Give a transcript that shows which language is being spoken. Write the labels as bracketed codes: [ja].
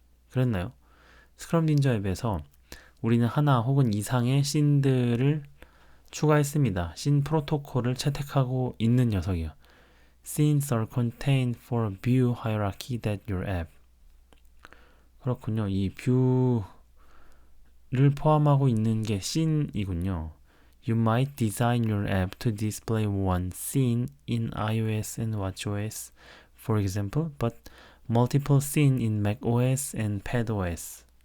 [ko] 그랬나요? 스크럼 닌자 앱에서 우리는 하나 혹은 이상의 씬들을 추가했습니다. 씬 프로토콜을 채택하고 있는 녀석이요. [en] Scenes are contained for a view hierarchy that your app. [ko] 그렇군요. 이 뷰를 포함하고 있는 게 씬이군요. [en] You might design your app to display one scene in iOS and watchOS, for example, but multiple scene in macOS and padOS.